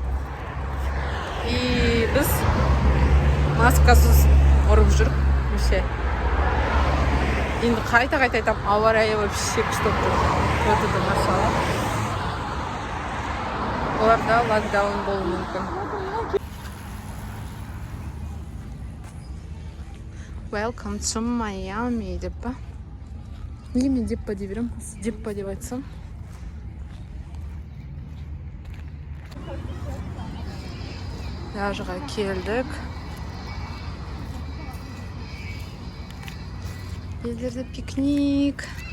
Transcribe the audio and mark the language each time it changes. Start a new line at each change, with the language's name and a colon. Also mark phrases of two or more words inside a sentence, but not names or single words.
Kazakh: И біз маскасыз ұрып жүріп, вообще. Енді қайта айтам, ауа райы вообще күшті болып тұр. Машалла. Оларда локдаун болуы мүмкін.
English: Welcome to Miami
Kazakh: деп па? Неге мен деп па деп берем? Деп па деп айтсам. Пляжға келдік. Елдерде пикник.